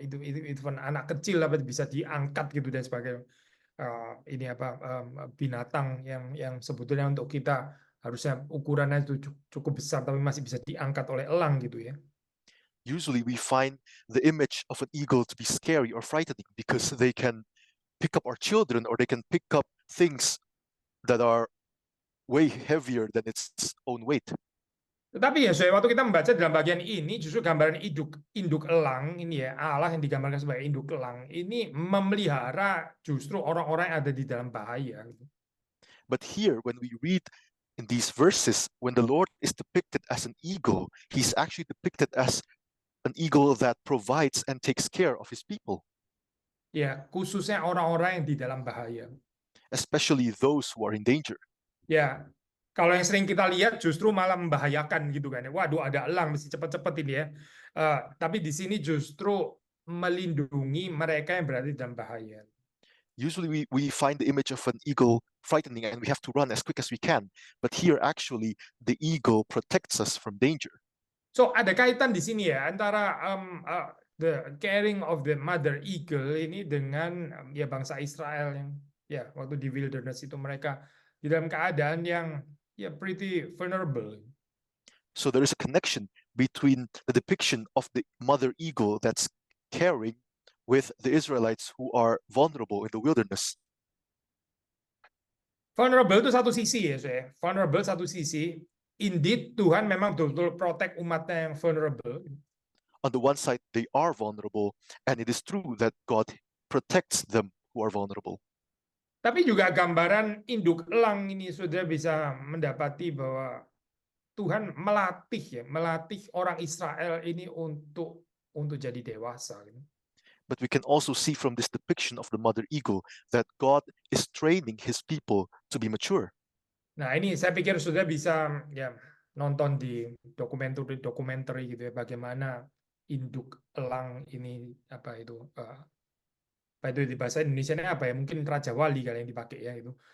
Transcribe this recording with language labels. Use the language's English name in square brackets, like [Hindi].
[Indonesian] Itu anak kecil apa bisa diangkat gitu dan sebagainya. Ini binatang yang sebetulnya untuk kita harusnya ukurannya itu cukup besar tapi masih bisa diangkat oleh elang gitu ya. [English] Usually we find the image of an eagle to be scary or frightening because they can pick up our children or they can pick up things that are way heavier than its own weight. [Indonesian] Tetapi ya, waktu kita membaca dalam bagian ini justru gambaran induk elang ini ya, Allah yang digambarkan sebagai induk elang ini memelihara justru orang-orang yang ada di dalam bahaya. [English] But here, when we read in these verses, when the Lord is depicted as an eagle, he's actually depicted as an eagle that provides and takes care of his people. [Indonesian] Ya, khususnya orang-orang yang di dalam bahaya. [English] Especially those who are in danger. [Indonesian] Ya, kalau yang sering kita lihat justru malah membahayakan gitu kan ya. Waduh, ada elang mesti cepat-cepat ini ya. Tapi di sini justru melindungi mereka yang berada di dalam bahaya. [English] Usually we find the image of an eagle frightening and we have to run as quick as we can. But here actually the eagle protects us from danger. [Indonesian] So ada kaitan di sini ya antara [English] the caring of the mother eagle [Indonesian] ini dengan ya bangsa Israel yang ya waktu di wilderness itu mereka di dalam keadaan yang ya [English] pretty vulnerable. So there is a connection between the depiction of the mother eagle that's caring with the Israelites who are vulnerable in the wilderness. [Indonesian] Vulnerable itu satu sisi ya saya. Vulnerable satu sisi. Indeed, Tuhan memang betul-betul protect umatnya yang vulnerable. [English] On the one side, they are vulnerable, and it is true that God protects them who are vulnerable. [Indonesian] Tapi juga gambaran induk elang ini sudah bisa mendapati bahwa Tuhan melatih orang Israel ini untuk jadi dewasa. [English] But we can also see from this depiction of the mother eagle that God is training his people to be mature. [Indonesian] Nah, ini saya pikir sudah bisa ya nonton di dokumenter gitu ya bagaimana induk elang ini apa itu di bahasa Indonesia-nya apa ya, mungkin Raja Wali kali yang dipakai ya itu.